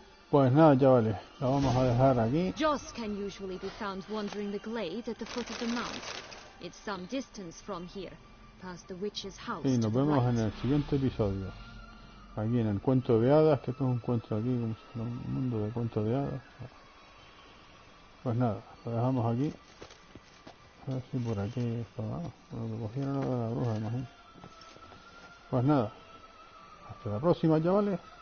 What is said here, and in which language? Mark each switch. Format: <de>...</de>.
<es>Pues nada, chavales, la vamos a dejar aquí.</es> <en>Joss can usually be found wandering the glade at the foot of the mount. It's some distance from here, past the witch's house.</en> <es>Y nos vemos en el siguiente episodio. Aquí en el cuento de hadas, que esto es un cuento aquí, como si fuera un mundo de cuentos de hadas. Pues nada, lo dejamos aquí. A ver si por aquí estaba. Bueno, que cogieron a la bruja, imagino. Pues nada, hasta la próxima, chavales.</es>